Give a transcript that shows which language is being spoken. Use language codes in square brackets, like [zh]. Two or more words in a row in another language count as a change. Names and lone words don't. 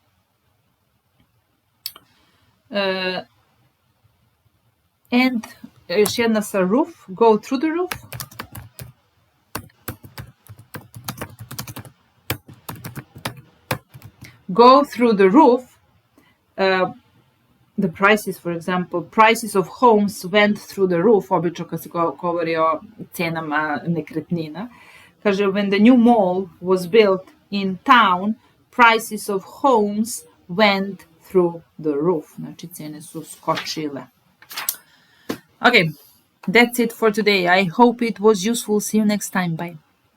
[sr] And još jedna sa roof. [en] Go through the roof. Go through the roof. The prices, for example, prices of homes went through the roof, [sr] obično kad se govori o cenama nekretnina. Kaže, [en] when the new mall was built in town, prices of homes went through the roof. [sr] Znači, cene su skočile. [en] Okay, that's it for today. I hope it was useful. See you next time. Bye.